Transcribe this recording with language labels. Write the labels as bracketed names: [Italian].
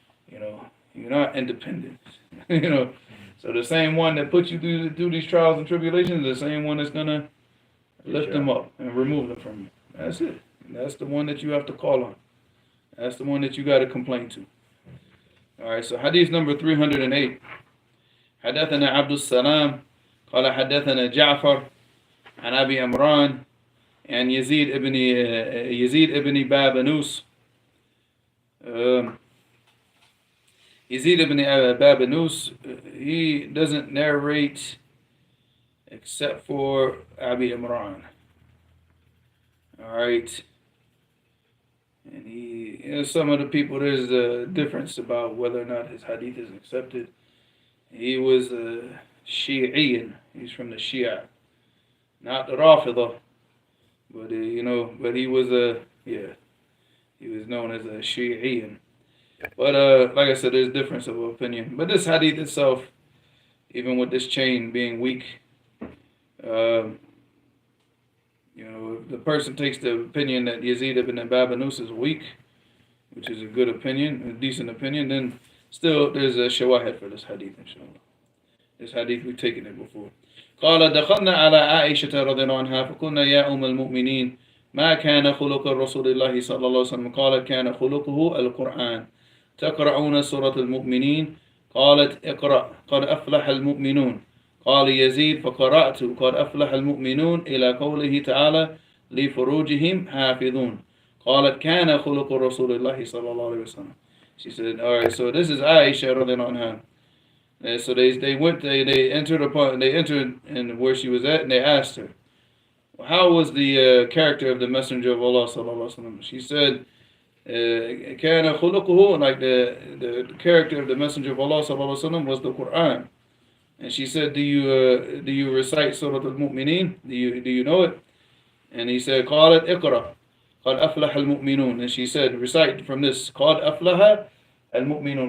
[English] You're not independent. So the same one that put you through these trials and tribulations is the same one that's going to lift them up and remove them from you. That's it. And that's the one that you have to call on. That's the one that you got to complain to. All right, so hadith number 308. [Arabic] حدثنا عبد السلام قال حدثنا جعفر عن أبي عمران عن يزيد ابن بابنوس. [English] Yazid ibn Babanus, he doesn't narrate except for Abi Imran. Alright. And some of the people, there's a difference about whether or not his hadith is accepted. He was a Shi'ian. He's from the Shia. Not the Rafidah. But, but he was he was known as a Shi'ian. But like I said, there's difference of opinion. But this hadith itself, even with this chain being weak, if the person takes the opinion that Yazid ibn Babanus is weak, which is a good opinion, a decent opinion, then still there's a shawahid for this hadith, inshallah. This hadith, we've taken it before. [Arabic] قال دخلنا على عائشة رضي الله عنها فقلنا يا أم المؤمنين ما كان خلق رسول الله صلى الله عليه وسلم قالت كان خلقه القرآن تقرؤون سورة المؤمنين قالت اقرأ قد أفلح المؤمنون قال يزيد فقرأت قد أفلح المؤمنون إلى قوله تعالى لفروجهم حافظون قالت كان خلق رسول الله صلى الله عليه وسلم. [English] She said, all right, so this is Aisha [Arabic] رضي الله عنها. [English] So they entered in where she was at, and they asked her, how was the character of the Messenger of Allah sallallahu alaihi wasallam? She said, [Arabic] كان خلقه, [English] like the character of the Messenger of Allah sallallahu alaihi wasallam was the Quran. And she said, do you recite Surah Al-Mu'mineen? Do you know it? And he said, [Arabic] قالت اقرأ قد أفلح المؤمنون. [English] And she said, recite from this, [Arabic] قد أفلح المؤمنون.